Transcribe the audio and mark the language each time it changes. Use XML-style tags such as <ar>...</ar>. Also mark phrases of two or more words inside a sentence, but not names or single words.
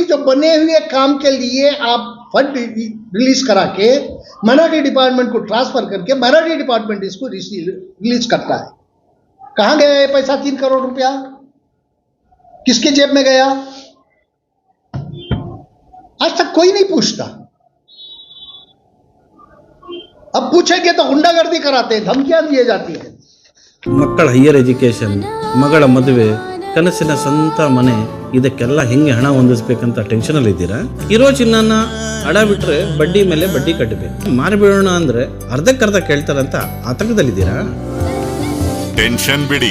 <hi>जो बने हुए काम के लिए आप</hi> <en>fund release</en> <hi>करा के</hi> <en>minority department</en> <hi>को ट्रांसफर करके</hi> <en>minority department</en> <hi>इसको रिलीज करता है। कहां गया ये पैसा? 3 करोड़ रुपया किसके जेब में गया? आज तक कोई नहीं पूछता। अब पूछेंगे तो गुंडागर्दी कराते हैं, धमकियां दिए जाती है।</hi> <kn>ಮಕ್ಕಳ</kn> <en>higher education,</en> <kn>ಮಗಳ ಮದುವೆ, ಕನಸಿನ ಸ್ವಂತ ಮನೆ, ಇದಕ್ಕೆಲ್ಲ ಹೆಂಗೆ ಹಣ ಹೊಂದಿಸ್ಬೇಕಂತ ಟೆನ್ಷನಲ್ಲಿ ಇದ್ದೀರಾ? ಇರೋ ಚಿನ್ನನ ಅಡ ಬಿಟ್ರೆ ಬಡ್ಡಿ ಮೇಲೆ ಬಡ್ಡಿ ಕಟ್ಟಬೇಕು. ಮಾರಿಬಿಡೋಣ ಅಂದ್ರೆ ಅರ್ಧಕ್ಕರ್ಧ ಕೇಳ್ತಾರಂತ ಆತಂಕದಲ್ಲಿದ್ದೀರಾ? ಟೆನ್ಷನ್ ಬಿಡಿ.</kn>